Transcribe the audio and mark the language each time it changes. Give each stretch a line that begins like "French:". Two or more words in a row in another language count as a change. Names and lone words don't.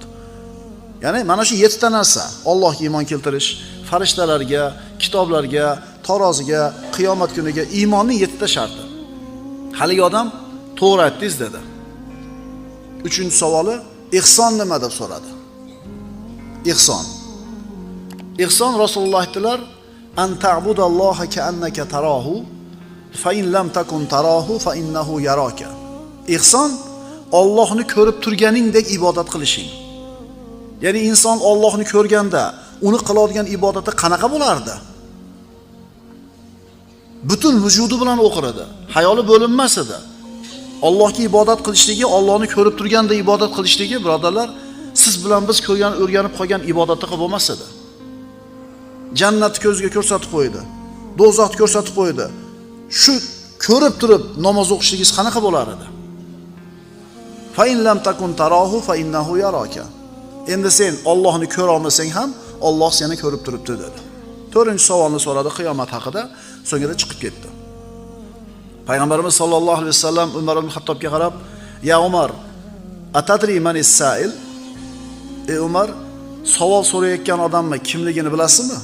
Uzbek: Ya'ni mana shu 7 ta narsa: Allohga iymon keltirish, farishtalarga, kitoblarga, taroziga, qiyomat kuniga iymonning 7 ta sharti. Haligi odam to'g'ri aytdingiz dedi. 3-chi savoli, ihson nima deb so'radi. Ihson. Ihson Rasululloh aytdilar,
Arabic: أن تعبد الله كأنك تراه فإن لم تكن تراه فإنه يراك.
Uzbek: Ihson Allohni ko'rib turganingdek ibodat qilishing. Ya'ni inson Allohni ko'rganda uni qiladigan ibodati qanaqa bo'lardi? Butun vujudi bilan o'qir edi. Hayoli bo'linmas edi. Allohga ibodat qilishligi, Allohni ko'rib turganda ibodat qilishligi, birodarlar, siz bilan biz ko'rgan, o'rganib qolgan ibodatga bo'lmas edi. Jannatni ko'zga ko'rsatib qo'ydi. Do'zaxni ko'rsatib qo'ydi. Shu ko'rib turib namoz o'qishligingiz qanaqa bo'lar edi?
Arabic: فإن لم تكن تراه فإنه يراك.
Uzbek: Endi sen Allohni ko'ra olmasang ham Alloh seni ko'rib turibdi dedi. 4-chi savolni so'radi qiyomat haqida, so'ngra chiqib ketdi. Payg'ambarimiz
Arabic: صلى الله عليه وسلم
Uzbek: Umar ibn Xattobga qarab,
Arabic: "يا عمر أتدري من السائل?"
Uzbek: Ey Umar, savol so'rayotgan odamni kimligini bilasizmi?